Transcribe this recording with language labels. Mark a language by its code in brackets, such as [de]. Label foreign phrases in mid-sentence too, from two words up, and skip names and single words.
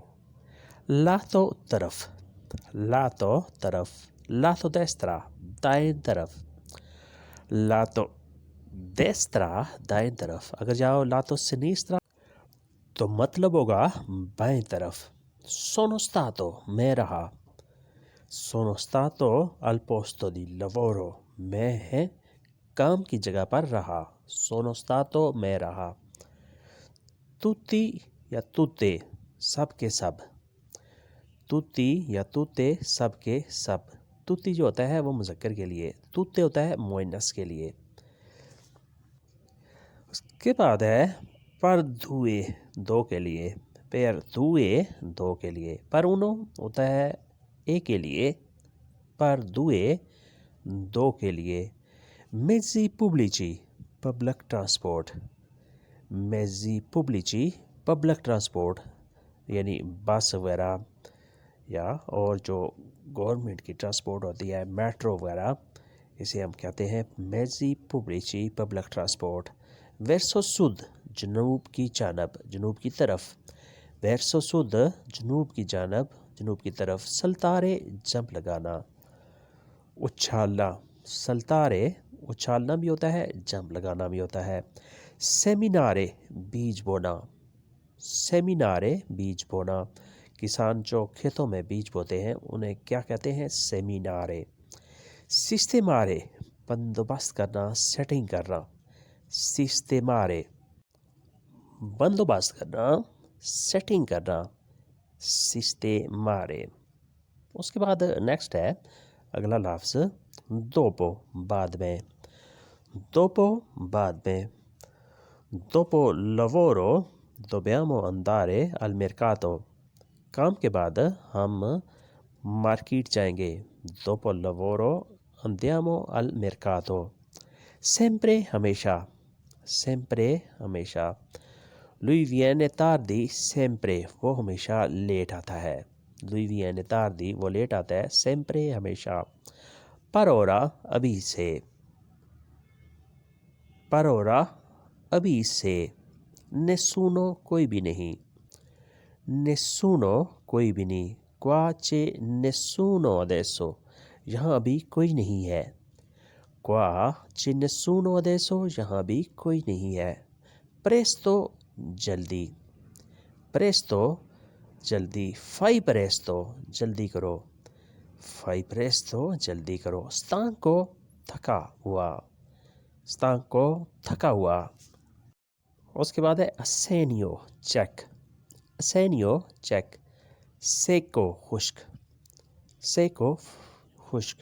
[ur] لاتو طرف، لاتو طرف, [it] lato destra, [ur] دائیں طرف. [it] lato destra, [ur] دائیں طرف. اگر جاؤ [it] lato sinistra [ur] تو مطلب ہوگا بائیں طرف. [it] sono stato, [ur] میں رہا. [it] sono stato al posto di lavoro, [ur] میں کام کی جگہ پر رہا. [it] sono stato, [ur] میں رہا۔ توتی یا توتے، سب کے سب. توتی یا توتے، سب کے سب. توتی جو ہوتا ہے وہ مذکر کے لیے، توتے ہوتا ہے مؤنث کے لیے. اس کے بعد ہے [it] per due, [ur] دو کے لیے. [it] per due, [ur] دو کے لیے. [it] per uno [ur] ہوتا ہے ایک کے لیے. [it] per due, [ur] دو کے لیے. [it] mezzi pubblici, [en] public transport. [it] mezzi pubblici, [en] public transport [ur] یعنی بس وغیرہ یا اور جو گورنمنٹ کی ٹرانسپورٹ ہوتی ہے، میٹرو وغیرہ، اسے ہم کہتے ہیں [it] mezzi pubblici, [en] public transport. [it] verso sud, [ur] جنوب کی جانب، جنوب کی طرف. [it] verso sud, [ur] جنوب کی جانب، جنوب کی طرف. سلتارے، جمپ لگانا. اچھالنا، سلتارے اچھالنا بھی ہوتا ہے، جمپ لگانا بھی ہوتا ہے. سیمینارے، بیج بونا۔ سیمینارے، بیج بونا. کسان جو کھیتوں میں بیج بوتے ہیں انہیں کیا کہتے ہیں? سیمینارے. سیستیمارے، بندوبست کرنا، سیٹنگ کرنا. سیستیمارے، بندوبست کرنا، سیٹنگ کرنا. سیستیمارے. اس کے بعد نیکسٹ ہے اگلا لفظ دوپو، بعد میں. [it] dopo, [ur] بعد میں. [it] dopo lavoro dobbiamo andare al mercato, [ur] کام کے بعد ہم مارکیٹ جائیں گے. [it] dopo il lavoro andiamo al mercato। [ur] sempre, हमेशा। sempre, हमेशा। [it] lui viene tardi sempre, [ur] وہ ہمیشہ لیٹ آتا ہے. [it] lui viene tardi, [ur] وہ لیٹ آتا ہے۔ sempre، ہمیشہ. [it] per ora, [ur] ابھی سے. [it] per ora, [ur] ابھی سے. nessuno، کوئی بھی نہیں۔ nessuno، کوئی بھی نہیں. [it] qua c'è nessuno adesso, [ur] یہاں ابھی کوئی نہیں ہے. [it] qua c'è nessuno adesso, [ur] یہاں ابھی کوئی نہیں ہے. presto, जल्दी। presto, जल्दी। [it] fai presto, [ur] جلدی کرو. [it] fai presto, [ur] جلدی کرو. stanco، تھکا ہوا۔ stanco، تھکا ہوا. اس کے بعد ہے اسینیو، چیک. اسینیو، چیک۔ سیکو، خشک. سیکو، خشک.